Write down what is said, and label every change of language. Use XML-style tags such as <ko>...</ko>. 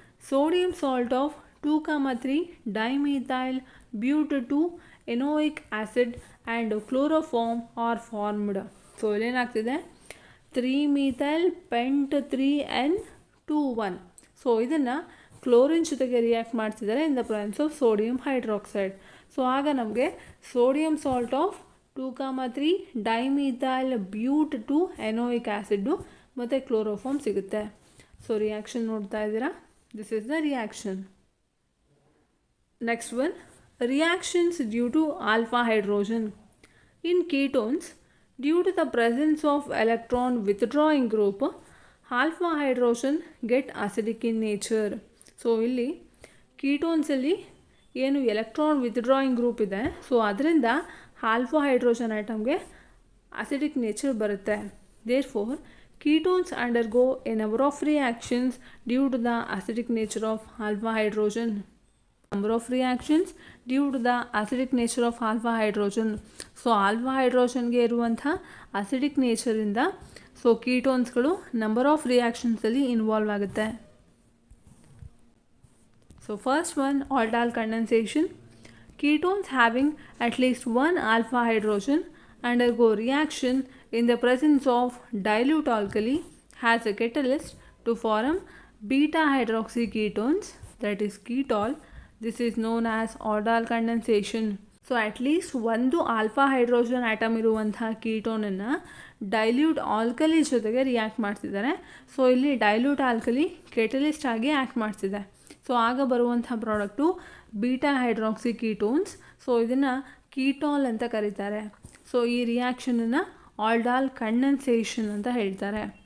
<en>sodium salt of 2,3 dimethyl bute 2 enoic acid and chloroform are formed.</en> <kn>So ಇಲ್ಲೇನಾಗ್ತಿದೆ 3methyl pent 3n21. So ಇದನ್ನು chlorine ಜೊತೆಗೆ react ಮಾಡ್ತಿದ್ದಾರೆ</kn> <en>In the presence of sodium hydroxide.</en> <kn>So ಆಗ ನಮಗೆ sodium salt of 2,3 dimethyl ಬ್ಯೂಟ್ 2 ಎನೋಯಿಕ್ acid ಮತ್ತು chloroform ಸಿಗುತ್ತೆ. So reaction ನೋಡ್ತಾ ಇದ್ದೀರಾ,</kn> <en>This is the reaction. Next one, reactions due to alpha hydrogen. In ketones, due to the presence of electron withdrawing group, alpha hydrogen get acidic in nature.</en> <kn>So ಇಲ್ಲಿ ಕೀಟೋನ್ಸಲ್ಲಿ ಏನು electron withdrawing group ಇದೆ, so ಅದರಿಂದ alpha hydrogen ಐಟಮ್ಗೆ acidic nature ಬರುತ್ತೆ.</kn> <en>Therefore ketones undergo a number of reactions due to the acidic nature of alpha hydrogen. Number of reactions due to the acidic nature of alpha hydrogen.</en> <kn>So alpha ಹೈಡ್ರೋಜನ್ಗೆ ಇರುವಂಥ acidic ನೇಚರಿಂದ so ಕೀಟೋನ್ಸ್ಗಳು number of ರಿಯಾಕ್ಷನ್ಸಲ್ಲಿ involve ಆಗುತ್ತೆ.</kn> <en>So first one, aldol condensation. Ketones having at least one alpha hydrogen undergo reaction in the presence of dilute alkali has a catalyst to form beta hydroxy ketones, that is ketol. This is known as aldol condensation.</en> <kn>So at least ಒಂದು alpha hydrogen atom ಇರುವಂಥ ಕೀಟೋನನ್ನು dilute alkali ಜೊತೆಗೆ react ಮಾಡ್ತಿದ್ದಾರೆ. So ಇಲ್ಲಿ dilute alkali catalyst ಆಗಿ act ಮಾಡ್ತಿದೆ. So ಆಗ ಬರುವಂಥ product beta hydroxy ketones. So ಇದನ್ನು ಕೀಟಾಲ್ ಅಂತ ಕರೀತಾರೆ. ಸೊ ಈ ರಿಯಾಕ್ಷನನ್ನು ಆಲ್ಡಾಲ್ ಕಂಡೆನ್ಸೇಷನ್ ಅಂತ ಹೇಳ್ತಾರೆ.</kn>